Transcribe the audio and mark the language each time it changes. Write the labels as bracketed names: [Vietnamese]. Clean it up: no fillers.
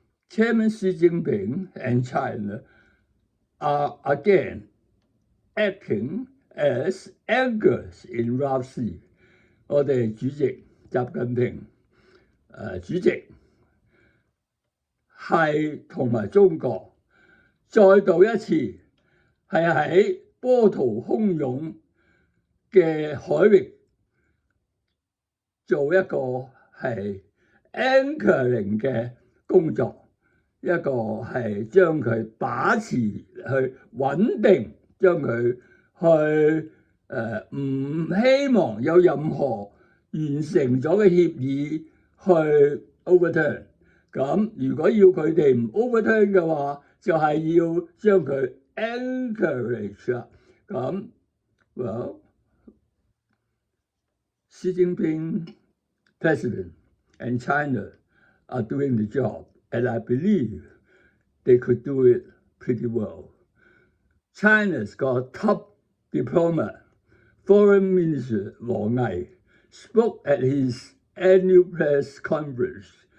[English] Chairman Xi Jinping and China are again acting as anchors in Rough Sea。 [Cantonese] 我哋主席習近平主席係同埋中國再度一次係喺波濤洶湧嘅海域做一個係 anchoring 嘅工作，一個係將佢把持去穩定，將佢去唔希望有任何完成咗嘅協議去 overturn。咁如果要佢哋唔 overturn 嘅話，就係要將佢 encourage 啦。 [English] 咁 well Xi Jinping President and China are doing the job, and I believe they could do it pretty well. China's got top diplomat, Foreign Minister Wang Yi spoke at his annual press conference。